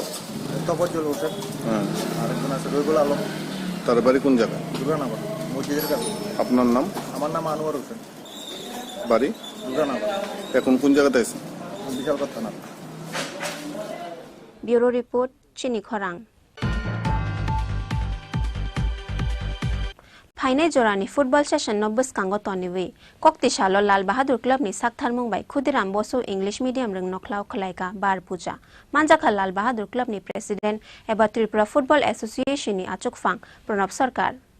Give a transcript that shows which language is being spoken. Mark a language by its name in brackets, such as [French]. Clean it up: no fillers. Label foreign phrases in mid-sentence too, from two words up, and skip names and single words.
[Bangla] তফজ্জুল হোসেন, আর একজন আছে রবিউল আলম। তার বাড়ি কোন জায়গায়? দুর্গানগর মসজিদের কাছে। আপনার নাম? আমার নাম আনোয়ার হোসেন, বাড়ি দুর্গানগর। এখন কোন জায়গাতে আছেন? বিশালগড় থানা। [English] bureau report [Kok Borok] চিনি খরাং। फाइनाल जोरानी फुटबल सेशन न बुस्कांगो तनिवे कक्तिशालो लाल बहादुर क्लब नि साकथार मुंबाई खुदिराम बसु इंग्लिश मीडियम रंग नखलाव खलाइका बार पूजा मानजाखा लाल बहादुर क्लब नि प्रेसिडेंट एबा त्रिपुरा फुटबल एसोसिएशन नि आचुकफां प्रणब सरकार